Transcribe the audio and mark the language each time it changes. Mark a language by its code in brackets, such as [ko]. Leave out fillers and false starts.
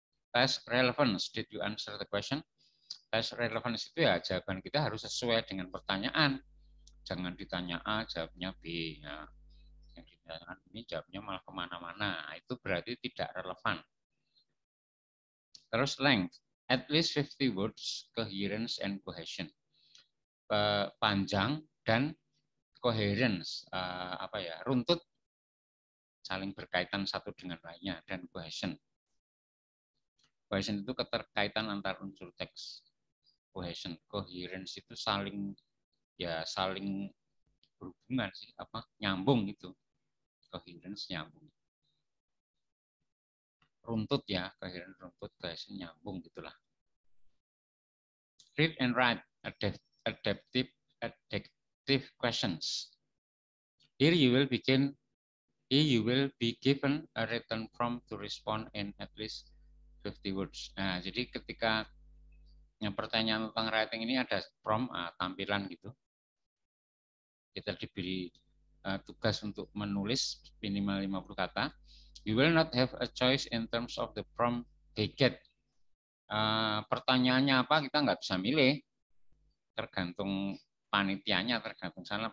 [en] Test relevance, did you answer the question? [id] Test relevance itu ya jawaban kita harus sesuai dengan pertanyaan. Jangan ditanya A, jawabnya B. Ya. Yang ditanyakan ini jawabnya malah kemana-mana. Nah, itu berarti tidak relevan. [en] Terus length, at least 50 words, coherence and cohesion. [id] Panjang dan coherence, runtut, saling berkaitan satu dengan lainnya, dan cohesion. Cohesion itu keterkaitan antar unsur teks. Cohesion, coherence itu saling berhubungan sih, apa nyambung itu, coherence nyambung, runtut ya, coherence runtut, cohesion nyambung gitulah. [en] Read and write adaptive questions. Here you will be given a written prompt to respond in at least 50 words. [id] Nah, jadi ketika yang pertanyaan tentang writing ini ada prompt, tampilan gitu. Kita diberi tugas untuk menulis minimal 50 kata. [en] You will not have a choice in terms of the prompt they get. [id] Pertanyaannya apa kita nggak bisa milih, tergantung panitianya, tergantung sana.